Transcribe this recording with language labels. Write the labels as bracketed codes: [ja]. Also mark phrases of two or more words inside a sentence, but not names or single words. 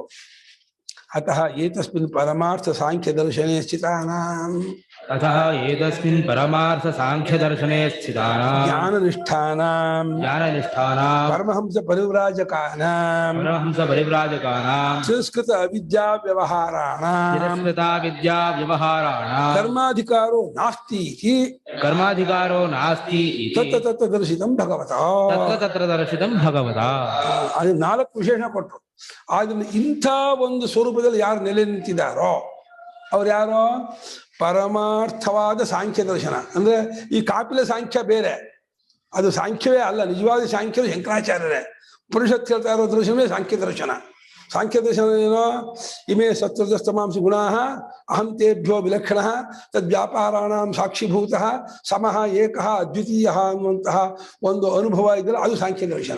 [sa] ಅತಃ ಏತಸ್ಮಿನ್ ಪರಮಾರ್ಥ ಸಾಂಖ್ಯ ದರ್ಶನೆ ಸ್ಥಿತಾನಾಂ ಜ್ಞಾನನಿಷ್ಠಾನಾಂ ಪರಮಹಂಸ ಪರಿವ್ರಾಜಕಾನಾಂ ಸಂಸ್ಕೃತ ಅವಿದ್ಯಾ ವ್ಯವಹಾರಾಣಾಂ ಕರ್ಮಾಧಿಕಾರೋ ನಾಸ್ತಿ ತತ್ರ ದರ್ಶಿತಂ ಭಗವತಾ. [kn] ಅದು 4 ವಿಶೇಷಣ ಕೊಟ್ಟರು. ಆದ್ರಿಂದ ಇಂಥ ಒಂದು ಸ್ವರೂಪದಲ್ಲಿ ಯಾರು ನೆಲೆ ನಿಂತಿದ್ದಾರೋ ಅವ್ರು ಯಾರೋ ಪರಮಾರ್ಥವಾದ ಸಾಂಖ್ಯ ದರ್ಶನ. ಅಂದ್ರೆ ಈ ಕಾಪಿಲ ಸಾಂಖ್ಯ ಬೇರೆ, ಅದು ಸಾಂಖ್ಯವೇ ಅಲ್ಲ. ನಿಜವಾದ ಸಾಂಖ್ಯರು ಶಂಕರಾಚಾರ್ಯರೇ. ಪುರುಷತ್ ಹೇಳ್ತಾ ಇರೋ ದರ್ಶನವೇ ಸಾಂಖ್ಯ ದರ್ಶನ. ಸಾಂಖ್ಯ ದರ್ಶನ ಏನೋ [sa] ಇಮೇ ಸತ್ವಜಸ್ತಮಾಂಸಿ ಗುಣಾ ಅಹಂ ತೇಭ್ಯೋ ವಿಲಕ್ಷಣ ತದ್ವ್ಯಾಪಾರಾಣಾಂ ಸಾಕ್ಷಿಭೂತ ಸಮಃ ಏಕಃ ಅದ್ವಿತೀಯ [kn] ಅನ್ನುವಂತಹ ಒಂದು ಅನುಭವ ಇದೆಯಲ್ಲ, ಅದು ಸಾಂಖ್ಯ ದರ್ಶನ.